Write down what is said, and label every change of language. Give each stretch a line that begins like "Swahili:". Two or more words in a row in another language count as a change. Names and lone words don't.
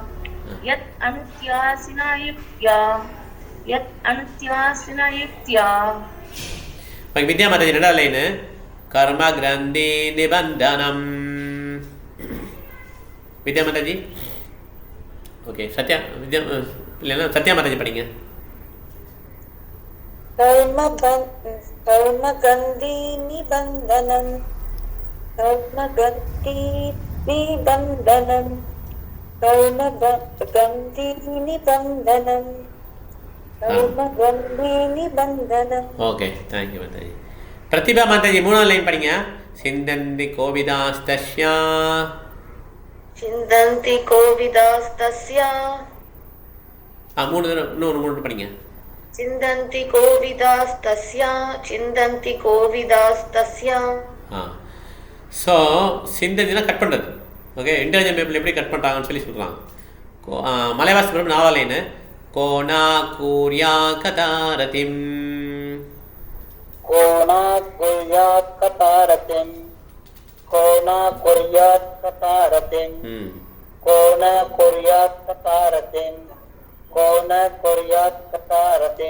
Tamil: வித்யா மாதாஜி 2வது லைனு
Sanskrit: कर्म ग्रन्थि निबन्धनम्.
Tamil: வித்யா மாதாஜி. ஓகே, சத்யா வித்யா இல்லைன்னா சத்யா மாதாஜி படிங்க.
Sanskrit: कर्मगन्धि निबन्धनं कर्मगन्धि निबन्धनं कर्मगन्धि निबन्धनं कर्मगन्धि निबन्धनं.
Tamil: ஓகே, தேங்க்யூ மாதாஜி. பிரதிபா மாதாஜி 3வது லைன் படிங்க.
Sanskrit: चिन्तन्ति कोविदास्तस्या चिन्तन्ति कोविदास्तस्या
Tamil: 3 படிங்க.
Sanskrit: चिन्तन्ति कोविदास्तस्या चिन्तन्ति कोविदास्तस्या.
Tamil: ஸோ சிந்தந்தினா கட் பண்ணுறது. ஓகே,
English: intelligent people
Tamil: எப்படி கட் பண்ணுறாங்கன்னு சொல்லி சொல்கிறாங்க. மலைவாசி பிரபு 4வது லைனு
Sanskrit: कोना कूर्या कथारतिम्. कोना कुर्यात् कथारतिम् कोना कुर्यात् कथारतिम् कोना कुर्यात् कथारतिम् कोना कुर्यात् कथारतिम्.